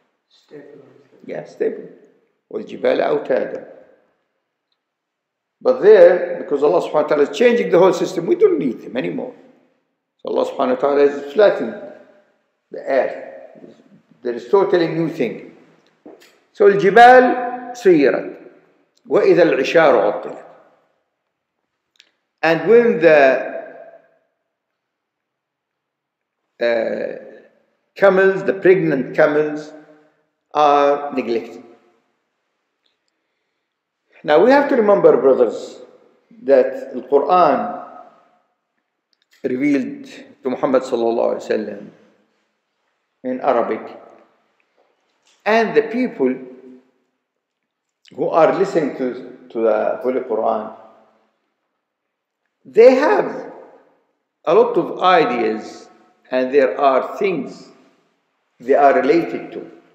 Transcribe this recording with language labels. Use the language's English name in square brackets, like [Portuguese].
[English] Stable. Yeah, stable. [Arabic] وَالْجِبَالَ أَوْتَادًا. [English] But there, because Allah subhanahu wa ta'ala is changing the whole system, we don't need them anymore. So Allah subhanahu wa ta'ala is flattening the earth. There is totally new thing. [Arabic] So الجبال سيرت وإذا العشار عطلت. [English] And when the camels, the pregnant camels, are neglected. Now we have to remember, brothers, that the Quran revealed to Muhammad sallallahu alaihi wasallam in Arabic, and the people who are listening to the Holy Quran, they have a lot of ideas, and there are things they are related to.